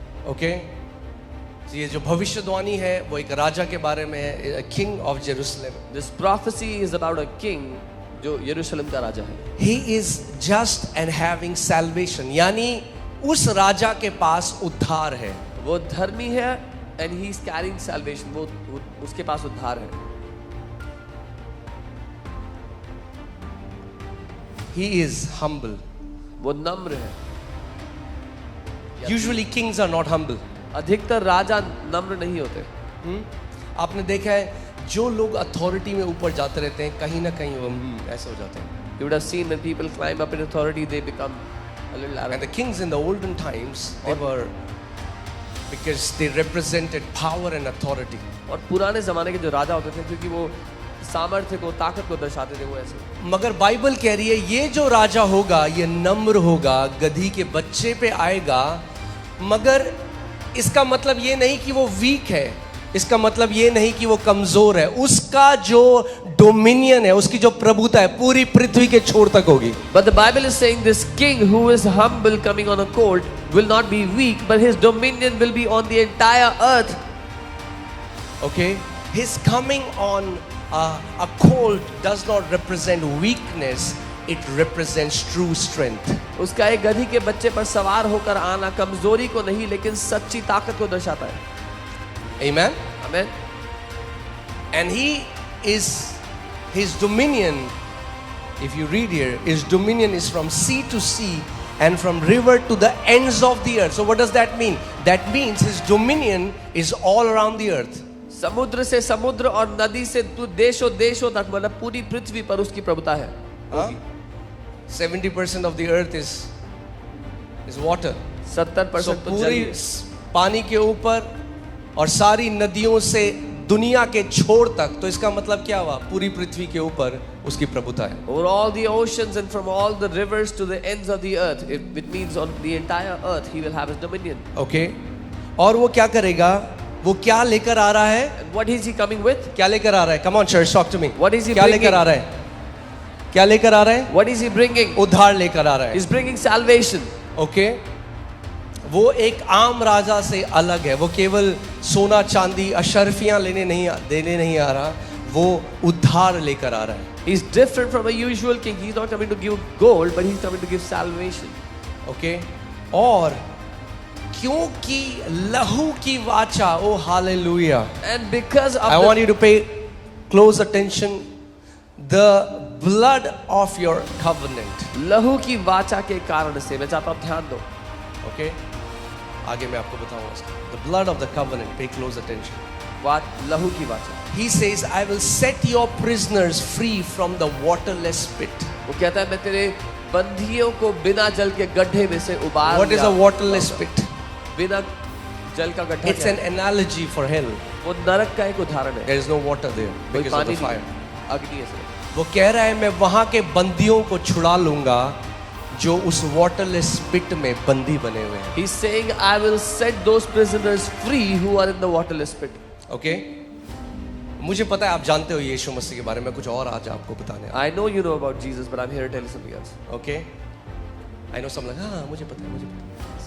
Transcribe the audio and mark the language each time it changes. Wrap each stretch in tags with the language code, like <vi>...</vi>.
<hi>Okay ये जो भविष्यवाणी है वो एक राजा के बारे में है.</hi> <en>King of Jerusalem. This prophecy is about a king</en> <hi>जो यरूशलेम का राजा है.</hi> <en>He is just and having salvation.</en> <hi>यानी उस राजा के पास उद्धार है. वो धर्मी है</hi> <en>and he is carrying salvation.</en> <hi>वो उसके पास उद्धार है.</hi> <en>He is humble.</en> <hi>वो नम्र है.</hi> <en>Usually kings are not humble.</en> <hi>अधिकतर राजा नम्र नहीं होते. आपने देखा है जो लोग अथॉरिटी में ऊपर जाते रहते हैं कहीं ना कहीं वो ऐसे हो जाते हैं.</hi> <en>You would have seen when people climb up in authority, they become a little And arrogant. the kings in the olden times they were because they represented power and authority.</en> <hi>और पुराने जमाने के जो राजा होते थे क्योंकि वो सामर्थ्य को ताकत को दर्शाते थे वो ऐसे. मगर बाइबल कह रही है ये जो राजा होगा ये नम्र होगा, गधी के बच्चे पे आएगा. मगर इसका मतलब ये नहीं कि वो वीक है. इसका मतलब ये नहीं कि वो कमजोर है. उसका जो डोमिनियन है, उसकी जो प्रभुता है पूरी पृथ्वी के छोर तक होगी.</hi> <en>But the Bible is saying this king who is humble coming on a colt will not be weak, but his dominion will be on the entire earth. Okay, his coming on a colt does not represent weakness. It represents true strength.</en> <hi>उसका एक गधी के बच्चे पर सवार होकर आना कमजोरी को नहीं लेकिन सच्ची ताकत को दर्शाता है.</hi> <en>Amen. Amen. And his dominion, if you read here, his dominion is from sea to sea and from river to the ends of the earth. So what does that mean? That means his dominion is all around the earth.</en> <hi>समुद्र से समुद्र और नदी से देशों देशों तक मतलब पूरी पृथ्वी पर उसकी प्रभुता है.</hi> <en>70% of the earth is water. 70% So</en> <hi>तो पूरी जल. पानी के ऊपर और सारी नदियों से दुनिया के छोर तक. तो इसका मतलब क्या हुआ? पूरी पृथ्वी के ऊपर उसकी प्रभुता है.</hi> <en>Over all the oceans and from all the rivers to the ends of the earth, it means on the entire earth he will have his dominion.</en> <hi>Okay और वो क्या करेगा? वो क्या लेकर आ रहा है?</hi> <en>And what is he coming with?</en> <hi>क्या लेकर आ रहा है?</hi> <en>Come on church, talk to me. What is he</en> <hi>क्या</hi> <en>bringing?</en> <hi>लेकर आ रहा है? क्या लेकर आ रहा है?</hi> <en>What is he bringing?</en> <hi>उद्धार लेकर आ रहा है.</hi> <en>He's bringing salvation.</en> <hi>ओके वो एक आम राजा से अलग है. वो केवल सोना चांदी अशर्फियां देने नहीं आ रहा. वो उद्धार लेकर आ रहा है.</hi> <en>He's different from a usual king. He's not coming to give gold, but he's coming to give salvation.</en> <hi>Okay और क्योंकि लहू की वाचा. ओ hallelujah.</hi> <en>And because of I want you to pay close attention. The blood of your covenant.</en> <hi>लहू की वाचा के कारण से मैं चाहता हूं ध्यान दो.</hi> <en>Okay?</en> <hi>आगे मैं आपको बताऊंगा इसका.</hi> <en>The blood of the covenant. Pay close attention.</en> <hi>लहू की वाचा.</hi> <en>He says, I will set your prisoners free from the waterless pit.</en> <hi>वो कहता है मैं तेरे बंदियों को बिना जल के गड्ढे में से उबार.</hi> <en>What is a waterless pit?</en> <hi>बिना जल का गड्ढा.</hi> <en>It's an analogy for hell.</en> <hi>वो नरक का एक उदाहरण है.</hi> <en>There is no water there</en> <hi>कोई</hi> <en>because of</en> <hi>पानी</hi> <en>the fire.</en> <hi>नहीं, अग्नि है. वो कह रहा है मैं वहां के बंदियों को छुड़ा लूंगा जो उस वाटरलेस पिट में बंदी बने हुए हैं.</hi> <en>He's saying I will set those prisoners free who are in the waterless pit.</en> <hi>Okay मुझे पता है आप जानते हो यीशु मसीह के बारे में. कुछ और आज आपको बताने.</hi> <en>I know you know about Jesus, but I'm here to tell you something else.</en> <hi>Okay I know some हाँ मुझे पता है, मुझे पता है.</hi>